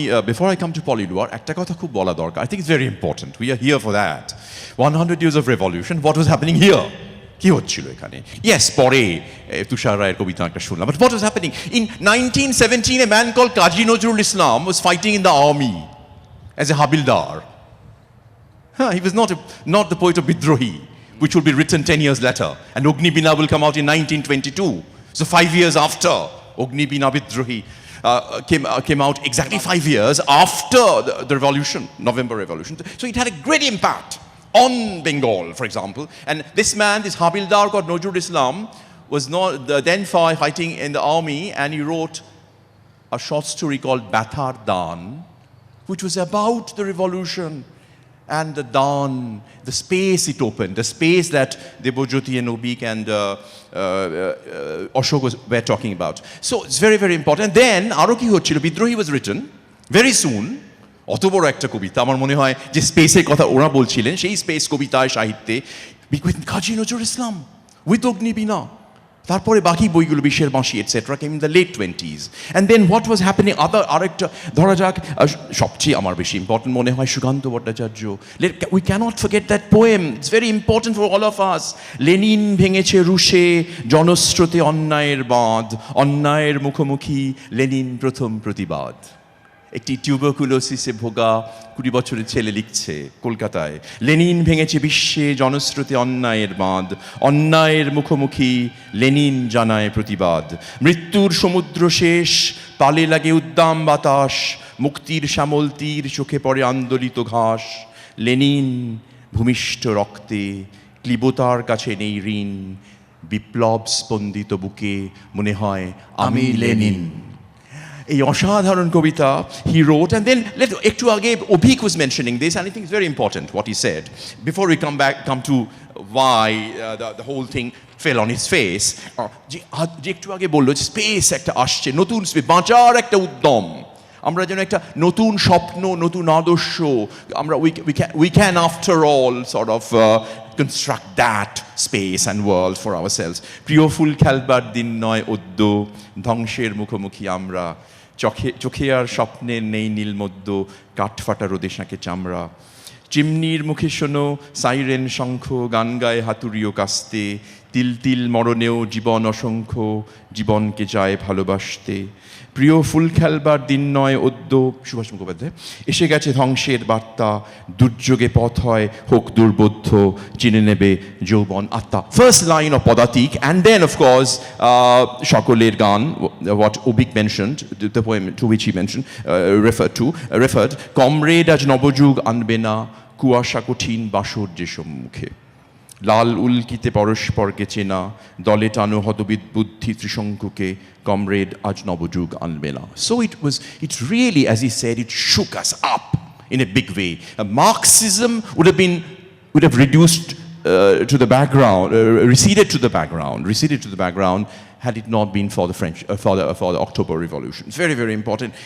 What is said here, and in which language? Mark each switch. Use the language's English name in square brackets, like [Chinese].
[English] Before I come to Paul Éluard, [Bangla] ekta kotha khub bola dorkar. [English] I think it's very important. We are here for that. 100 years of revolution. What was happening here? [Bangla] কি হচ্ছিল এখানে? Yes, পরে তুষার রায়ের কবিতা একটা শুনলাম. [English] But what was happening? In 1917, a man called Kazi Nazrul Islam was fighting in the army as a Habildar. He was not the poet of Bidrohi. which will be written 10 years later. And Ogni Bina will come out in 1922. So 5 years after Ogni Bina Bidrohi came out, exactly 5 years after the revolution, November Revolution. So it had a great impact on Bengal, for example. And this man, this Habildar called Nojrul Islam, was not then fighting in the army, and he wrote a short story called Bathar Dan, which was about the revolution and the dawn, the space it opened, the space that Debojyoti and Avik and Ashoke were talking about. So it's very, very important. Then [Bangla] আরো কি হচ্ছিল, [English] Bidrohi was written very soon. [Bangla] অত বড় একটা কবিতা, আমার মনে হয় যে স্পেসের কথা ওরা বলছিলেন, সেই স্পেস কবিতায় সাহিত্যে with কাজী নজরুল ইসলাম, with অগ্নি বীণা, তারপরে বাকি বইগুলো বিশ্বের বাঁশি [English] Etcetera came in the late 20s। And then what was happening [Bangla] আরেকটা ধরা যাক, সবচেয়ে আমার বেশি ইম্পর্টেন্ট মনে হয় Sukanta Bhattacharya. [English] We can't forget that poem, it's very important for all of us. [Bangla] Lenin ভেঙেছে রুশে জনস্রোতে অন্যায়ের বাঁধ, অন্যায়ের মুখোমুখি লেনিন প্রথম প্রতিবাদ। একটি টিউবারকুলোসিসে ভোগা 20 বছরের ছেলে লিখছে কলকাতায়, লেনিন ভেঙেছে বিশ্বে জনস্রোতে অন্যায়ের বাঁধ, অন্যায়ের মুখোমুখি লেনিন জানায় প্রতিবাদ। মৃত্যুর সমুদ্র শেষ, তালে লাগে উদ্দাম বাতাস, মুক্তির শ্যামল তীর চোখে পড়ে আন্দোলিত ঘাস। লেনিন ভূমিষ্ঠ রক্তে, ক্লিবতার কাছে নেই ঋণ, বিপ্লব স্পন্দিত বুকে মনে হয় আমি লেনিন। এই অসাধারণ কবিতা [English] he wrote, and then [Bangla] একটু আগে [English] Avik was mentioning this, and I think it's very important what he said. Before we come to why the whole thing fell on his face, [Bangla] যে একটু আগে বললো স্পেস একটা আসছে, নতুন স্পেস, বাঁচার একটা উদ্যম, আমরা যেন একটা নতুন স্বপ্ন, নতুন আদর্শ, আমরা [English] we can after all sort of construct that space and world for ourselves. [Bangla] প্রিয় ফুল খেলবার দিন নয় অদ্য, ধ্বংসের মুখোমুখি আমরা, চোখে আর স্বপ্নের নেই নীলমদ্য, কাঠফাটা রোদে শাঁকে চামড়া। চিমনির মুখে শোনো সাইরেন শঙ্খ, গান গায়ে হাতুড়িও কাস্তে, তিল তিল মরণেও জীবন অসংখ্য, জীবনকে যায় ভালোবাসতে। প্রিয় ফুল খেলবার দিন নয় অদ্য, সুভাষ মুখোপাধ্যায়। এসে গেছে ধ্বংসের বার্তা, দুর্যোগে পথ হয় হোক দুর্বোধ্য, চিনে নেবে যৌবন আত্মা। [English] first line of Padatik, and then of course [Bangla] সকলের গান, [English] what Avik mentioned, the poem to which he mentioned, referred, [Bangla] comrade আজ নবযুগ আনবে না, কুয়াশা কঠিন বাসর যে সম্মুখে। লাল উল্কিতে পরস্পরকে চেনা, দলে টানো হতবিদ বুদ্ধি ত্রিশঙ্কুকে, কমরেড আজ নবযুগ আনবে না। [English] So it really, as he said, it shook us up in a big way. Marxism would have reduced to the background, receded to the background had it not been for the French, for the October Revolution. It's very, very important.